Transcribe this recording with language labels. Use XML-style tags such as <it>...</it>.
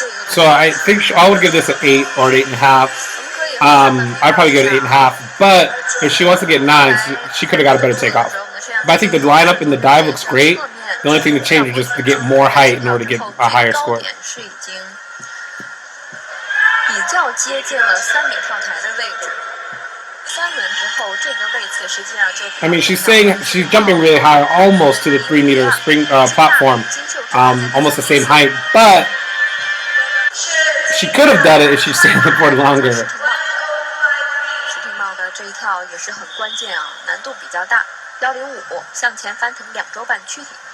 <en>So I think I would give this an 8 or an 8.5. I'd probably give it an 8.5, but if she wants to get 9, she could have got a better takeoff. But I think the lineup in the dive looks great. The only thing to change is just to get more height in order to get a higher score.</en> <zh>是已经比较接近了3米跳台的位置。 3轮之后，这个位置实际上就</zh> <en>I mean, she's saying she's jumping really high, almost to the 3-meter spring platform, almost the same height, but she could have done it if she stayed on the board longer.</en> <zh>石廷茂的这一跳也是很关键啊，难度比较大，105向前翻腾2周半躯体。</zh>